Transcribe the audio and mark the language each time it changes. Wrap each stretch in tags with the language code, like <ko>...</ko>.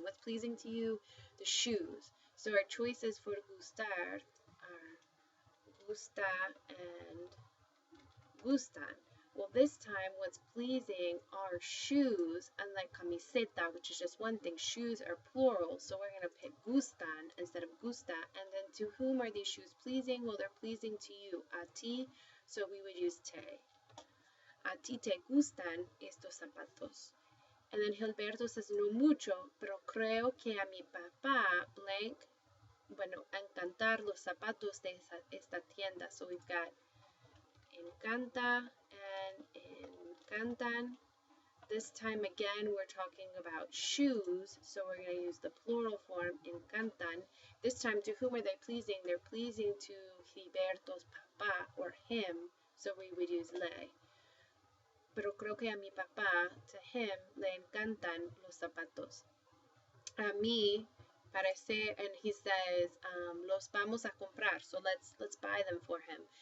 <en>What's pleasing to you? The shoes. So our choices for gustar are gusta and gustan. Well, this time what's pleasing are shoes, unlike camiseta, which is just one thing. Shoes are plural, so we're going to pick gustan instead of gusta. And then to whom are these shoes pleasing? Well, they're pleasing to you, a ti, so we would use te.</en> <es>A ti te gustan estos zapatos. And then Gilberto says, no mucho, pero creo que a mi papá, blank, bueno, encantar los zapatos de esta tienda.</es> <en>So we've got encanta and encantan. This time again we're talking about shoes, so we're going to use the plural form encantan. This time, to whom are they pleasing? They're pleasing to Gilberto's papá, or him, so we would use le.</en> <es>Pero creo que a mi papá, to him, le encantan los zapatos.</es> <en>A mí parece, and he says, los vamos a comprar, so let's buy them for him.</en>